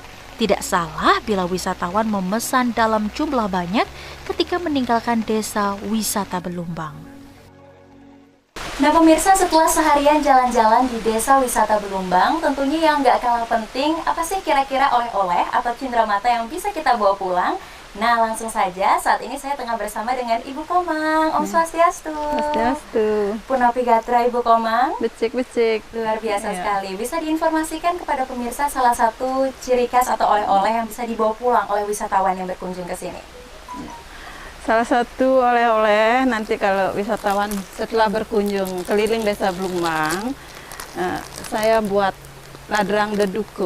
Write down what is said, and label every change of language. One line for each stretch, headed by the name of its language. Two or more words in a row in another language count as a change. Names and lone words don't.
Indonesian: Tidak salah bila wisatawan memesan dalam jumlah banyak ketika meninggalkan desa wisata Belumbang. Nah pemirsa, setelah seharian jalan-jalan di desa wisata Belumbang, tentunya yang nggak kalah penting, apa sih kira-kira oleh-oleh atau cindramata yang bisa kita bawa pulang? Nah langsung saja, saat ini saya tengah bersama dengan Ibu Komang.
Balinese: Om Swastiastu. Swastiastu. Punapi Gatra Ibu Komang. Becik.
Indonesian: Luar biasa sekali. Bisa diinformasikan kepada pemirsa salah satu ciri khas atau oleh-oleh yang bisa dibawa pulang oleh wisatawan yang berkunjung ke sini? Salah satu oleh-oleh nanti kalau wisatawan setelah berkunjung keliling desa Belumbang, saya buat ladrang deduko.